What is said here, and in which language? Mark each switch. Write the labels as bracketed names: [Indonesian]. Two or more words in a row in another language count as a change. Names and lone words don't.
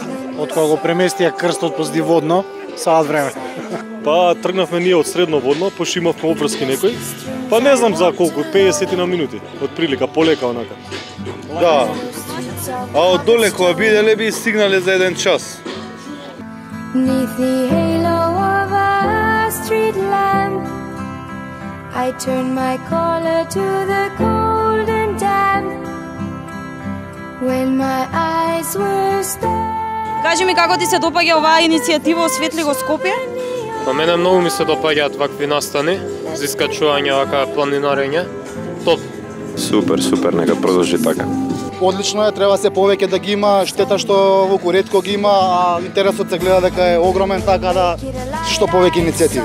[Macedonian] Од кога го преместија крстот позади водно, саат време. Па тргнавме ние од средноводно, пошто имавме обврски некој. Па не знам за колку, 50 на минути, од прилика, полека онака. Да. А од доле кога биделе би стигнале за 1 час. [English] I turn my collar to the cold and damp. When my eyes were staring. [Macedonian] Кажи ми како ти се допаѓа оваа иницијатива Осветли го Скопје? Па мене многу ми се допаѓаат вакви настани за искачување, вака планинарење. Топ. Супер, нека продолжи така. Одлично е, треба се повеќе да ги има, штета што вуку ретко ги има, а интересот се гледа дека е огромен, така да што повеќе иницијативи.